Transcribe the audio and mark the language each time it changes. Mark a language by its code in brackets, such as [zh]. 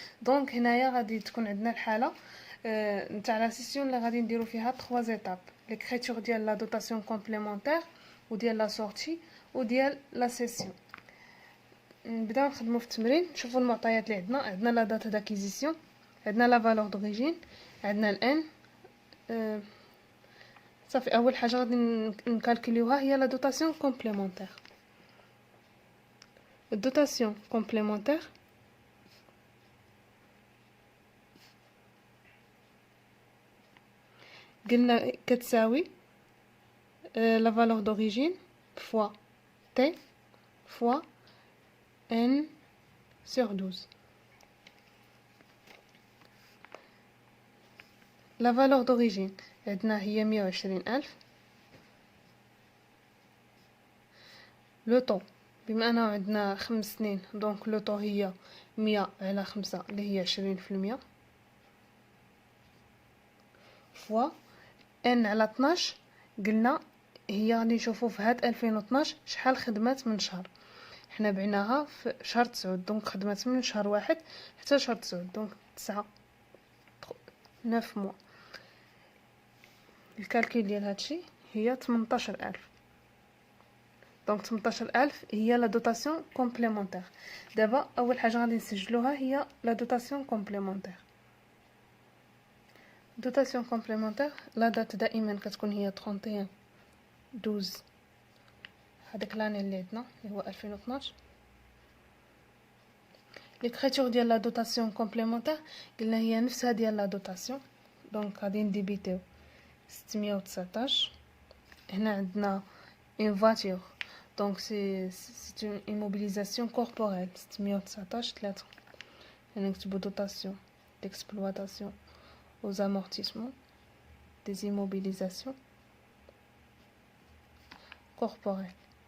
[ar] دونك هنايا غادي تكون عندنا الحاله نتاع لا سيسيون اللي غادي نديرو فيها 3 زيتاب، ليكريتور ديال لا دوتاسيون كومبليمونتير وديال لا سورتي وديال لا سيسيون. نبداو نخدمو في التمرين. نشوفوا المعطيات اللي عندنا لا دات داكيزيسيون، عندنا لا فالور دوريجين، عندنا الان. صافي اول حاجه غادي نكالكوليوها هي لا دوتاسيون كومبليمونتير. الدوتاسيون كومبليمونتير قلنا كتساوي [fr] la valeur d'origine fois t fois n sur 12. La valeur d'origine [ar] عندنا هي [fr] 120,000. [ar] لو طو بما انه عندنا 5 سنين دونك لو طو هي 100 على 5 اللي هي 20%، فوا n على 12 قلنا هي غادي نشوفوا في هاد 2012 شحال خدمات من شهر. حنا بعناها في شهر 9، دونك خدمات من شهر 1 حتى شهر 9، دونك 9 موا. الكالكول ديال هادشي هي 18,000، دونك 18,000 هي لا دوتاسيون كومبليمونتير. دابا اول حاجه غادي نسجلوها هي لا دوتاسيون كومبليمونتير. دوتاسيون كومبليمونتير لا دات دائما كتكون هي 31/12 هذاك لاني اللي عندنا اللي هو 2012. ليكريتور ديال لا دوتاسيون كومبليمونتير قلنا هي نفسها ديال لا دوتاسيون، دونك غادي نديبيتيو 619. هنا عندنا [fr] une voiture donc c'est une immobilisation corporelle 619 3. [ar] نكتبو [fr] dotation d'exploitation aux amortissements des immobilisations corporelles.